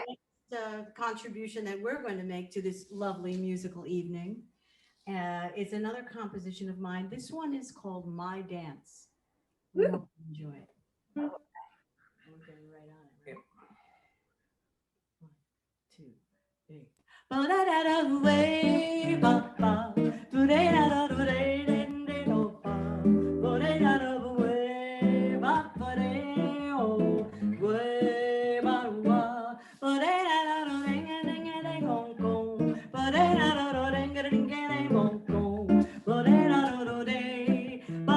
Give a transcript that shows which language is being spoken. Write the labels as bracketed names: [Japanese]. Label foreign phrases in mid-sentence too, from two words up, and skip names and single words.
[English] contribution that we're going to make to this lovely musical evening is another composition of mine. This one is called My Dance. We hope you enjoy it. Oh. We're getting right on it, right? 1, 2, 3. Ba-da-da-da-way, ba-ba, do-de-da-da-do-de-de-de-do-ba, bo-de-da-da-way, ba-ba-de-oh, way, ba-wa, bo-de-da-da-do-ding-a-ding-a-ding-gong-gong, bo-de-da-da-do-ding-a-ding-a-ding-gong-gong, bo-de-da-do-do-de,